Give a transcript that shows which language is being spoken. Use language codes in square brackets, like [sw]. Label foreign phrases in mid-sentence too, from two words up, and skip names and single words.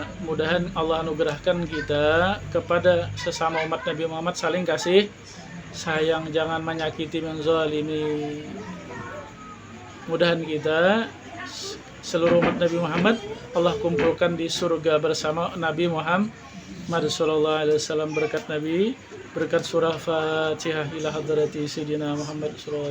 [id] Mudahan Allah anugerahkan kita kepada sesama umat Nabi Muhammad saling kasih sayang, jangan menyakiti, menzalimi. Mudahan kita seluruh umat Nabi Muhammad Allah kumpulkan di surga bersama Nabi Muhammad [ar] صلى الله عليه وسلم. [id] Berkat Nabi, berkat surah Fatihah [ar] إلى حضرة سيدنا محمد صلى الله عليه وسلم.